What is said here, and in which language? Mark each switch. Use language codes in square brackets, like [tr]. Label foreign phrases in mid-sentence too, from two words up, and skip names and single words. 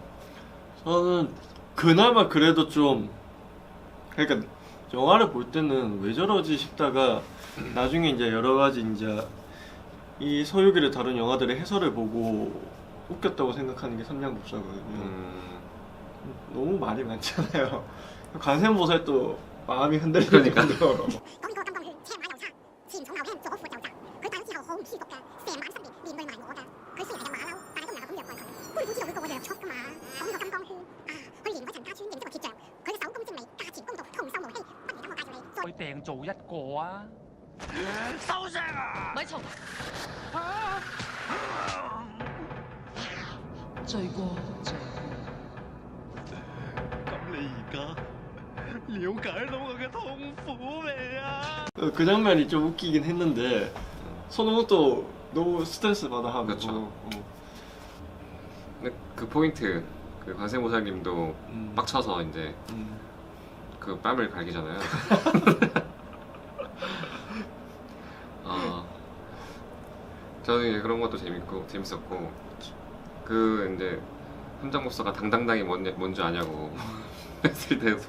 [ko] 저는 그나마 그래도 좀, 그러니까 영화를 볼 때는 왜 저러지 싶다가 나중에 이제 여러 가지 이제 이 서유기를 다룬 영화들의 해설을 보고 웃겼다고 생각하는 게 삼양법사거든요. 너무 말이 많잖아요. 관세음보살도 마음이 흔들리는 그러니까. 정도로. [yue] 講呢個金剛圈車馬又差，前重後輕，左闊右窄。佢打咗之後好唔舒服㗎，成晚失眠，連累埋我㗎。佢雖然係隻馬騮，但係都唔能夠咁虐待佢。官府知道佢個個弱速㗎嘛。講呢個金剛圈啊，去連嗰陳家村認識個鐵匠，佢嘅手工精美，價錢公道，童叟無欺。不如等我介紹你。再去訂做一個啊！收聲啊！咪嘈！罪過，罪過。咁你而家了解到我嘅痛苦未啊？ [ko] 그 장면이 좀 웃기긴 했는데 손오공도 너무 스트레스 받아 하고. 그렇죠. 근데 그 포인트, 그 관세모살님도 빡쳐서 이제 그 뺨을 갈기잖아요. 저는 이제 그런 것도 재밌었고, 그 이제 삼장법사가 당당당이 뭔지 아냐고 했을 때도